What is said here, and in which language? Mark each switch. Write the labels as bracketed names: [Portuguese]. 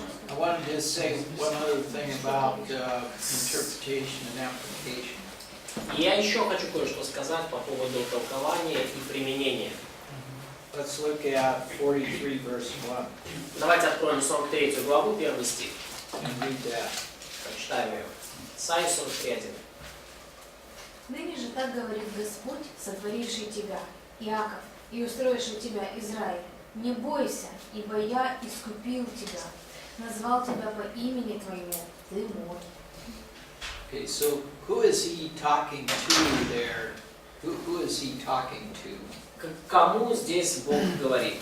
[English] I wanted to just say one other thing about interpretation and application. [Russian] И я еще хочу кое-что сказать по поводу толкования и применения. [English] Let's look at 43 verse 1 [Russian] Давайте откроем 43 главу, 1 стих. [English] and read that. [Russian] Прочитаем ее. Исаии 43:1. Ныне же так говорит Господь, сотворивший тебя, Иаков, и устроивший тебя, Израиль. Не бойся, ибо я искупил тебя, назвал тебя по имени твоему, ты мой. [English] Okay, so who is he talking to there? Who is he talking to? [Russian] К кому здесь Бог говорит?